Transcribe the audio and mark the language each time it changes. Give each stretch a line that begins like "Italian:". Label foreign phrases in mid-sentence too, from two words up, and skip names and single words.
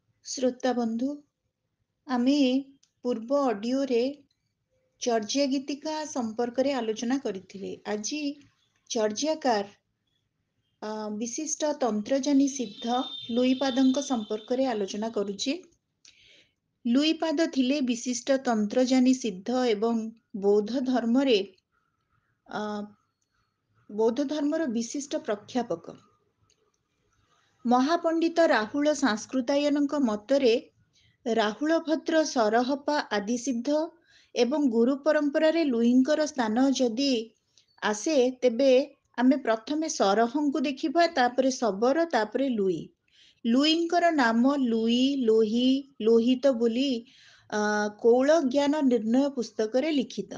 Odia: ଶ୍ରୋତା ବନ୍ଧୁ ଆମେ ପୂର୍ବ ଅଡିଓ ରେ ଚର୍ଯ୍ୟା ଗୀତିକା ସମ୍ପର୍କ ରେ ଆଲୋଚନା କରିଥିଲେ। ଆଜ ଚର୍ଯ୍ୟାକାର ବିଶିଷ୍ଟ ତନ୍ତ୍ରଜାନୀ ସିଦ୍ଧ ଲୁଇପାଦଙ୍କ ସମ୍ପର୍କ ରେ ଆଲୋଚନା କରୁଚେ। ଲୁଇପାଦ ଥିଲେ ବିଶିଷ୍ଟ ତନ୍ତ୍ରଜାନୀ ସିଦ୍ଧ ଏବଂ ବୌଦ୍ଧ ଧର୍ମ ରେ ବୌଦ୍ଧ ଧର୍ମର ବିଶିଷ୍ଟ ପ୍ରଖ୍ୟାପକ। ମହାପଣ୍ଡିତ ରାହୁଲ ସଂସ୍କୃତାୟନଙ୍କ ମତରେ ରାହୁଲ ଭଦ୍ର ସରହପା ଆଦି ସିଦ୍ଧ ଏବଂ ଗୁରୁ ପରମ୍ପରା ରେ ଲୁଇଙ୍କର ସ୍ଥାନ ଯଦି ଆସେ ତେବେ ଆମେ ପ୍ରଥମେ ସରହଙ୍କୁ ଦେଖିବା, ତାପରେ ସବରୋ, ତାପରେ ଲୁଇ। ଲୁଇଙ୍କର ନାମ ଲୁଇ, ଲୋହି, ଲୋହିତ ବୋଲି କୌଳ ଜ୍ଞାନ ନିର୍ଣ୍ଣୟ ପୁସ୍ତକ ରେ ଲିଖିତ।